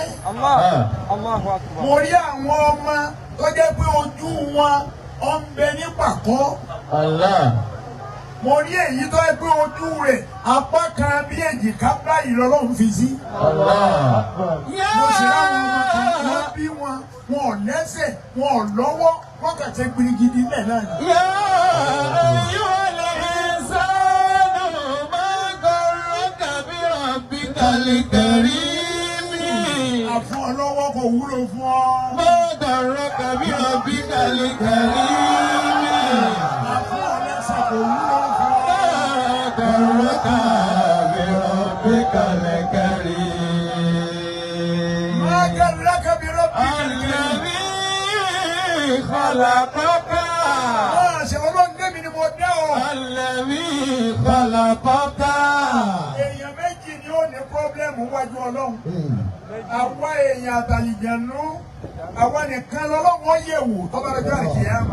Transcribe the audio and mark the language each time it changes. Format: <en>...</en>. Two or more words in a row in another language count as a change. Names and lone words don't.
<yo>mo rí àwọn ọmọ tó jẹ́ pé ojú wọn ó ń bẹ ní pàkọ́. Allah. mo rí èyí tó yẹ pé ojú rẹ̀ apá kan bí èjìká báyìí lọ́lọ́run fi sí. Allah. mo ṣe àwọn ọmọ kan wọ́n bí wọn ò lẹ́sẹ̀ wọn ò lọ́wọ́ wọ́n kà ṣe gbirigidi lẹ̀ náà ni.</yo> <ar>يا أيها الإنسان ما غرك بربك الكريم.</ar> <yo>àfún ọlọ́wọ́ kò wúlò fún ọ.</yo> <ar>ما غرك بربك الكريم.</ar> <yo>àfún ọlẹ́sẹ̀ kò wúlò fún ọ.</yo> <ar>غرك بربك الكريم. ما غرك بربك الكريم. الذي خلقك.</ar> <yo>máa ṣe ọlọ́run débi ni mo dá ọ.</yo> <ar>الذي خلقك.</ar> <yo>èèyàn méjì ni ó ní pọ́blẹ́mù wájú ọlọ́run. àwa èèyàn àtàlìjànú àwa nìkan lọ́lọ́wọ́ yẹ̀wò tọ́ba lọ́jọ́ àkìyámà.</yo>